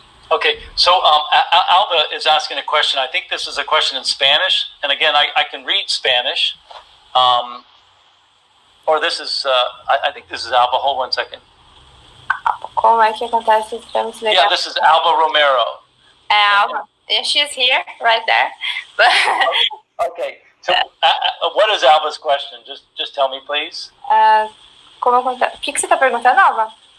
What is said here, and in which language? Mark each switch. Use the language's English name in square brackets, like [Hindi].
[English] Okay, so Alba is asking a question. I think this is a question in Spanish. And again, I can read Spanish. Or this is, I think this is Alba. Hold 1 second. [Portuguese] Como é que acontece esse trâmite legal? [English] Yeah, this is Alba Romero. Alba. Yeah, she's here, right there. But Okay, so what is Alba's question? Just tell me, please. [Portuguese] como acontece? O que você está perguntando, Alba?